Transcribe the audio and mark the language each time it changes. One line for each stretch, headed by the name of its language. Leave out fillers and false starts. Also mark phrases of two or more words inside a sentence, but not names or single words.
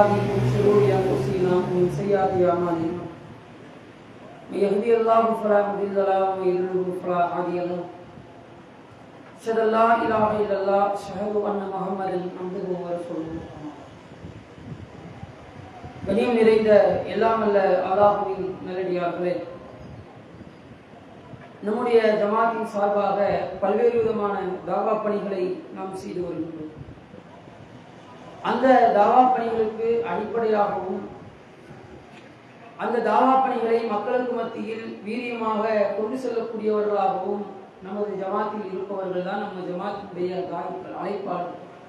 Arabic: من شرور أنفسنا ومن سيئات أعمالنا من يهده الله فلا مضل له ومن يضلل فلا هادي له أشهد أن لا إله إلا الله أشهد أن محمدا عبده ورسوله.
Tamil: கனியம் நிறைந்த எல்லாம் அல்ல அல்லாஹ்வின் நல்லடியார்களே, நம்முடைய ஜமாத்தின் சார்பாக பல்வேறு விதமான தாவா பணிகளை நாம் செய்து வருகின்றோம். அந்த தாவா பணிகளுக்கு அடிப்படையாகவும் அந்த தாவா பணிகளை மக்களுக்கு மத்தியில் வீரியமாக கொண்டு செல்லக்கூடியவர்களாகவும் நமது ஜமாத்தில் இருப்பவர்கள் தான் நம்ம ஜமாத்தினுடைய தாயிகள், அழைப்பாளர்கள்.